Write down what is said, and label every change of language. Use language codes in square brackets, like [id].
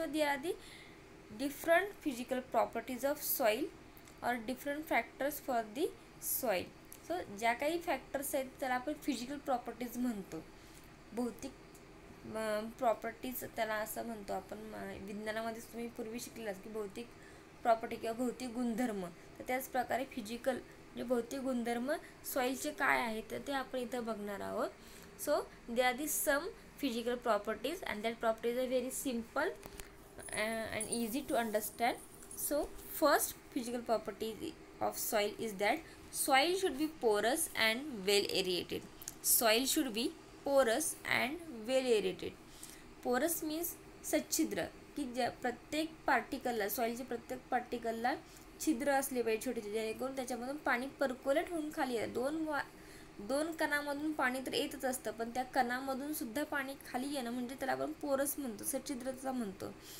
[en] So they are the different physical properties of soil or different factors for the soil. [mr] So ज्या काही factors आहेत त्याला आपण फिजिकल प्रॉपर्टीज म्हणतो. भौतिक प्रॉपर्टीज त्याला असं म्हणतो आपण. विज्ञानामध्ये तुम्ही पूर्वी शिकलात की भौतिक प्रॉपर्टी किंवा भौतिक गुणधर्म, तर त्याच प्रकारे फिजिकल म्हणजे भौतिक गुणधर्म सॉईलचे काय आहेत तर ते आपण इथं बघणार आहोत. [en] So they are the some physical properties and that properties are very simple and easy to understand. So first physical property of soil is that soil should be porous and well aerated. Soil should be porous and well aerated. [mr] Porous means सच्छिद्र, की ज्या प्रत्येक पार्टिकलला सॉईलच्या प्रत्येक पार्टिकलला छिद्र असले पाहिजे छोटे छोटे, जेणेकरून त्याच्यामधून पाणी पर्कोलेट होऊन खाली येतं. दोन कणामधून पाणी तर येतच असतं, पण त्या कणामधून सुद्धा पाणी खाली येणं म्हणजे त्याला आपण पोरस म्हणतो, सच्छिद्रता म्हणतो.